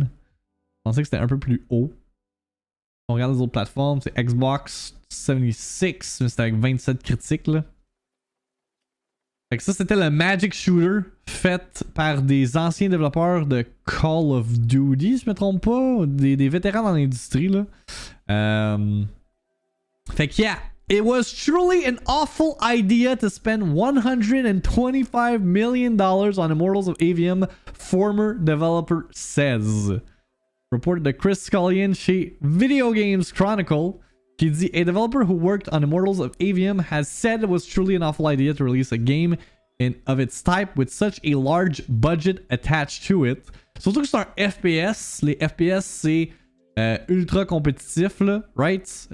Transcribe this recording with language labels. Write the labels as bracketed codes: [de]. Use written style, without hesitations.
[fr] Je pensais que c'était un peu plus haut. On regarde les autres plateformes, c'est Xbox 76, mais c'était avec 27 critiques là. Fait que ça c'était le Magic Shooter fait par des anciens développeurs de Call of Duty, si je me trompe pas, des vétérans dans l'industrie là. Fait que [en] yeah, it was truly an awful idea to spend $125 million on Immortals of Aveum, former developer says. [fr] Reported to Chris Scullion chez Video Games Chronicle, qui dit [en] a developer who worked on Immortals of Aveum has said it was truly an awful idea to release a game of its type with such a large budget attached to it. [fr] Surtout que c'est un FPS. Les FPS c'est ultra compétitif là, right?